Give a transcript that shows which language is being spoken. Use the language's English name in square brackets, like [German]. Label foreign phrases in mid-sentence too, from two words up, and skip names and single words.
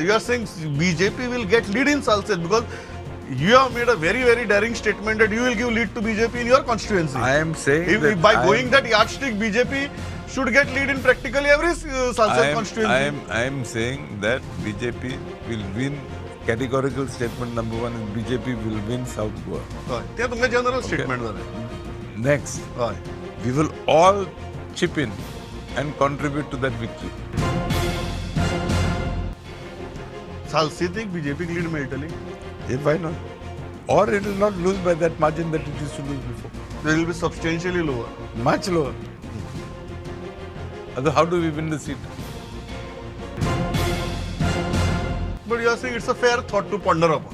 [English] You are saying BJP will get lead in Salsit because you have made a very, very daring statement that you will give lead to BJP in your constituency. I am saying If that by I going am- that yardstick, BJP should get lead in practically every Salsit constituency. I am saying that BJP will win. Categorical statement number one is BJP will win South Goa. [Konkani] हय. ते तुमगे [English] general statement [Konkani] जालें. [English] Next, हय. we will all chip in and contribute to that victory. [Konkani] सालसेतीक बीजेपीक लीड मेळटली. [English] If why not? Or it will not lose by that margin that it used to lose before. They will be substantially lower. Much lower. Otherwise, how do we win the seat? But you are saying it's a fair thought to ponder upon.